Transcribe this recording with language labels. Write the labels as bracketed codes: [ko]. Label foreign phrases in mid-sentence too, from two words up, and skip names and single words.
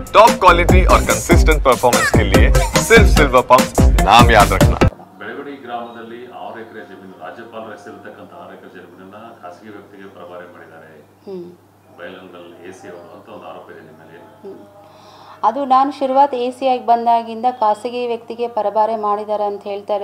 [en] top quality [hi] और [en] consistent performance [hi] के लिए सिर्फ सिल्वर पंप नाम याद रखना। [kn] ಬೆಳವಡಿ ಗ್ರಾಮದಲ್ಲಿ 6 ಎಕರೆ ಜಮೀನು ರಾಜ್ಯಪಾಲರ ಹೆಸರಿರ್ತಕ್ಕಂಥ 6 ಎಕರೆ ಜಮೀನನ್ನ ಖಾಸಗಿ ವ್ಯಕ್ತಿಗೆ ಪ್ರಭಾರೆ ಮಾಡಿದ್ದಾರೆ. ಬೈಲಂಗಲ್ ಎಸಿ ಅವರು ಅಂತ ಒಂದು ಆರೋಪ ಇದೆ ನಿಮ್ಮ ಮೇಲೆ. ಅದು ನಾನು ಶುರುವಾತ್ AC ಆಗಿ ಬಂದಾಗಿಂದ ಖಾಸಗಿ ವ್ಯಕ್ತಿಗೆ ಪರಭಾರೆ ಮಾಡಿದ್ದಾರೆ ಅಂತ ಹೇಳ್ತಾ ಇರೋದು.